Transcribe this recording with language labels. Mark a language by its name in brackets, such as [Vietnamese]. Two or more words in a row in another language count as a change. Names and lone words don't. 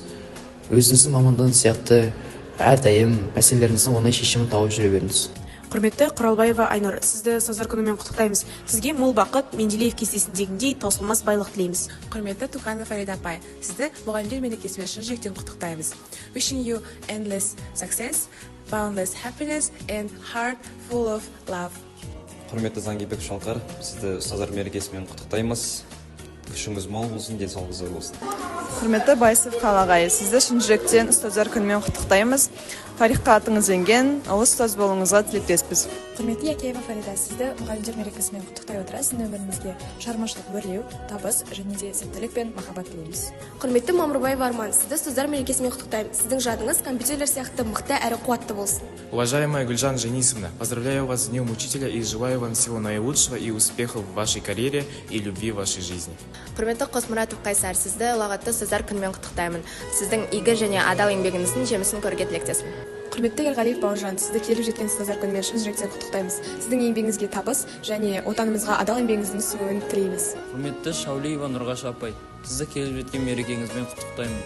[Kazakh] Өзіңіздің мамандығыңыз сияқты әрдайым мәселелеріңіздің оңай шешімін тауып жүре беріңіз. Құрметті Құралбаева Айнұр, сізді ұстаздар күнімен құттықтаймыз. Сізге мол бақыт, Менделеев кестесіндегіндей таусылмас байлық тілейміз. Құрметті Туканов Фарида апай, сізді мұғалімдер мерекесімен шын жүректен құттықтаймыз. [English] Wishing you endless success, boundless happiness and heart full of love. [Kazakh] Құрметті Заңгебек Шалқар, сізді ұстаздар мерекесімен құттықтаймыз. Күшіңіз мол болсын, денсаулығыңыз зор болсын. Құрметті Байсов Қалағай, сізді шын жүректен ұстаздар күнімен құттықтаймыз. Тарихқа атыңыз енген, ұлы ұстаз болуыңызға тілектеспіз. Құрметті Якеева Фарида, сізді мұғалімдер мерекесімен құттықтай отыра сіздің өміріңізге шығармашылық өрлеу, табыс және де сәттілік пен махаббат тілейміз. Құрметті Мамырбаева Арман, сізді ұстаздар мерекесімен құттықтаймын. Сіздің жадыңыз компьютерлер сияқты мықты әрі қуатты болсын. [Russian] Уважаемая Гульжан Женисовна, поздравляю вас с Днем Учителя и желаю вам всего наилучшего и успехов в вашей карьере и любви в вашей жизни. [Kazakh] Құрметті Қосмұратов Қайсар, сізді ұлағатты ұстаздар күнімен құттықтаймын. Сіздің игі және адал еңбегіңіздің жемісін көруге тілектеспін. Құрметті Ерғалиев Бауыржан, сізді келіп жеткен ұстаздар күнімен шын жүректен құттықтаймыз. Сіздің еңбегіңізге табыс және отанымызға адал еңбегіңіздің сүруін тілейміз. Құрметті Шаулиева Нұрғаш апай, сізді келіп жеткен мерекеңізбен құттықтаймын.